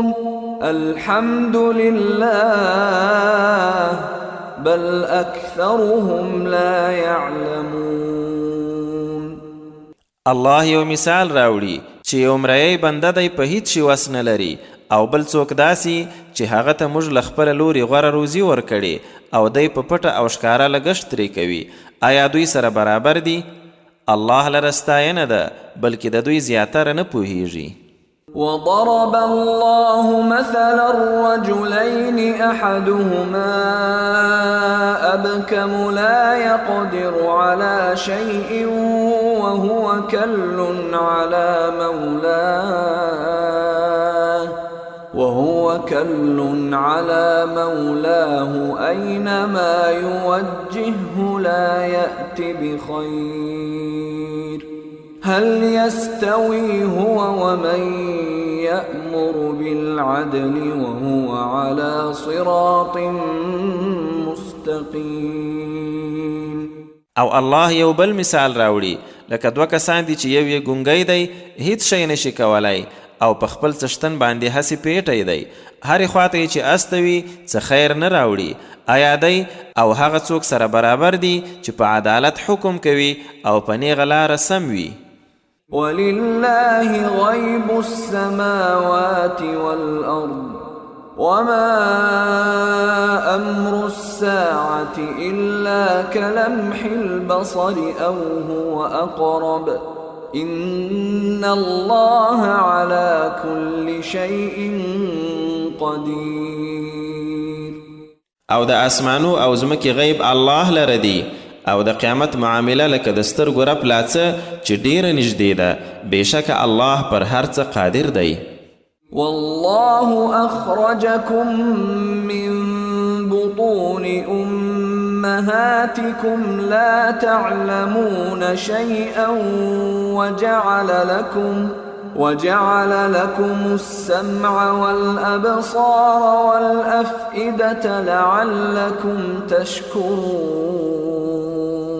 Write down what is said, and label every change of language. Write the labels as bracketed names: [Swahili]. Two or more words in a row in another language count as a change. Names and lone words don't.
[Arabic] الحمد لله بل أكثرهم لا يعلمون. [Pashto] الله یو مثال راوړي چې یو مریی بنده دی په هیڅ شي وس نه لري او بل څوک داسې چې هغه ته موږ له خپله لورې غوره روزي ورکړې او دی په پټه او ښکاره لګښت ترې کوي. آیا دوی سره برابر دي؟ الله لره ستاینه ده بلکې د دوی زیاتره نه پوهیږي. [Arabic] وضرب الله مثلا الرجلين أحدهما أبكم لا يقدر على شيء وهو كل على مولاه أينما يوجهه لا يأت بخير هل يستوي هو ومن يأمر بالعدل وهو على صراط مستقيم. [Pashto] او الله یو بل مثال راوړي لکه دوه کسان دي چې یو یې ګونګی دی هیڅ شی نشي کولی او په خپل څښتن باندې هسې پیټی دی هرې خواته یې چې استوي څه خیر نه راوړي. آیا دی او هغه څوک سره برابر دي چې په عدالت حکم کوي او په نیغه لاره سم وي؟ [Arabic] ولله غيب السماوات والأرض وما أمر الساعة إلا كلمح البصر أو هو أقرب إن الله على كل شيء قدير. [Pashto] او د اسمانو او ځمکې غیب الله لره دی او د قیامت معامله لکه د سترګو رپ لاڅه چې ډیره نږدې ده بېشکه الله پر هر څه قادر دی. [Arabic] والله أخرجكم من بطون أمهاتكم لا تعلمون شيئا وجعل لكم السمع والأبصار والأفئدة لعلكم تشكرون.